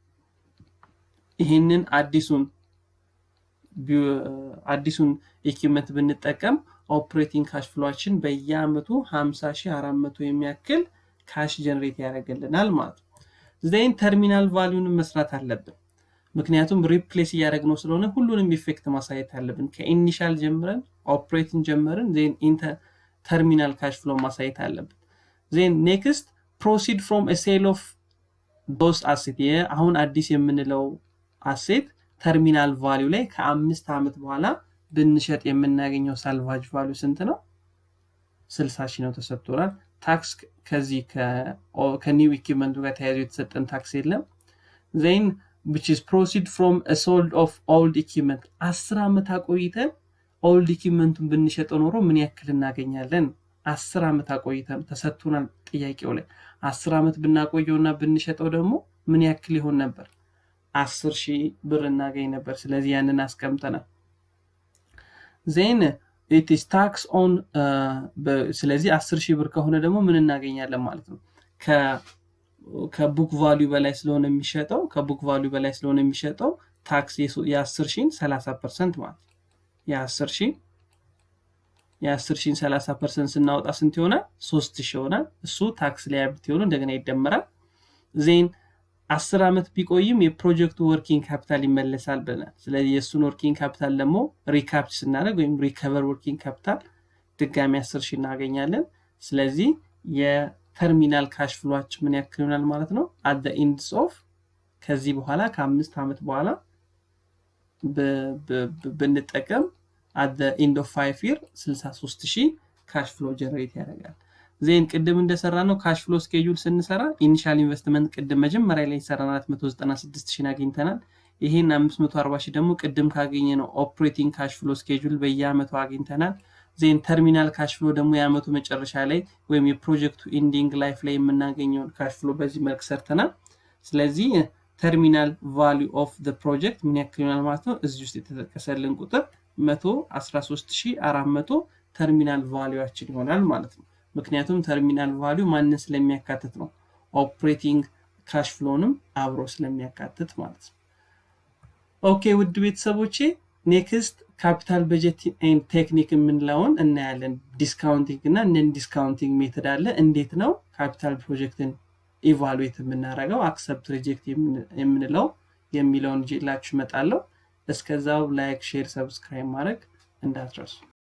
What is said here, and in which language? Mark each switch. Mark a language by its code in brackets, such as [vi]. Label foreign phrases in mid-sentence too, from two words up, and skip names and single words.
[am] ይሄንን አዲሱን ኢኩዊፕመንት ብንጠቀም [en] operating cash flow [am] በየአመቱ 50400 የሚያክል [en] cash generate [am] ያደርግልናል ማለት ነው [en] then terminal value [am] መስራት አለብን ምክንያቱም ሪፕሌስ ያደረግነው ስለሆነ ሁሉንም ኢፌክት ማሳየት አለብን ከኢኒሻል ጀምረን ኦፕሬቲንግ ጀምረን [en] then terminal cash [am] ፍሎ ማሳየት አለብን [en] then next proceed from a sale of those assets [am] አሁን አዲስ የምንለው [en] asset terminal value [am] ላይ ከ5 አመት በኋላ ብንሸጥ የምናገኘው [en] salvage value [am] ስንት ነው 60000 ነው ተሰጥቷል ታክስ ከዚህ [en] new equipment [am] ጋር ተያይዞ የተሰጠን ታክስ የለም [en] then which is proceed from a sold of old equipment [am] 10 አመት አቆይተን [en] old equipmentን [am] ብንሸጠው ኖሮ ምን ያክል እናገኛለን 10 አመት አቆይተን ተሰጥቷል ጥያቄው ላይ 10 አመት ብናቆየውና ብንሸጠው ደግሞ ምን ያክል ይሆን ነበር 10000 ብር እናገኝ ነበር ስለዚህ ያንን አስቀምጠናል [en] then it is tax on [am] ስለዚህ 10000 ብር ከሆነ ደግሞ ምን እናገኛለን ማለት ነው [en] book value [am] በላይ ስለሆነ የሚሸጠው ታክስ የ10000 30% ማለት የ10000 30% ስናወጣ ስንት ይሆናል 3000 ይሆናል እሱ [en] tax liability [am] ሆኖ እንደገና ይደመራል ዜን 10 አመት ቢቆይም የፕሮጀክቱ [en] working capital [am] ይመለሳል ብለናል ስለዚህ የሱን [en] working capital [am] ደግሞ ሪካፕቸር ስናደርግ ወይም [en] recover working capital [am] ድጋሚ 10000 እናገኛለን ስለዚህ የተርሚናል [en] cash flow [am] ምን ያክል ይሆናል ማለት ነው [en] at the end of [am] ከዚህ በኋላ ከ5 አመት በኋላ ብንጠቀም [en] at the end of 5 year [am] 63000 [en] cash flow generate [am] ያደርጋል ዜን ቅድም እንደሰራነው [en] cash flow schedule [am] ስንሰራ [en] initial investment [am] ቅድም መጀመሪያ ላይ ሰራናል 496000 አግኝተናል ይሄን 540000 ደግሞ ቅድም ካገኘነው [en] operating cash flow schedule [am] በየአመቱ አግኝተናል [en] then terminal cash flow [am] ደግሞ የአመቱ መጨረሻ ላይ ወይም የፕሮጀክቱ [en] ending life [am] ላይ የምናገኘው [en] cash flow [am] በዚህ መልኩ ሰርተናል ስለዚህ [en] terminal value of the project [am] ምን ያክል ይሆናል ማለት ነው እዚህ ውስጥ የተጠቀሰልን ቁጥር 113400 [en] terminal value [am] ይሆናል ማለት ነው ምክንያቱም [en] terminal value [am] ማንን ስለሚያካትት ነው ኦፕሬቲንግ [en] cash flow [am] አብሮ ስለሚያካትት ማለት ነው ኦኬ ውድ ቤተሰቦቼ [en] next capital budget and technique [am] የምንለውን እናያለን ዲስካውንቲንግ እና [en] non discounting method [am] አለ እንዴት ነው [en] capital project [am] ኢቫሉዌት የምናደርገው [en] accept reject [am] የምንለው የሚለውን ጀላችሁ መጣለው እስከዛው [en] like share subscribe [am] ማድረግ እንዳትረሱ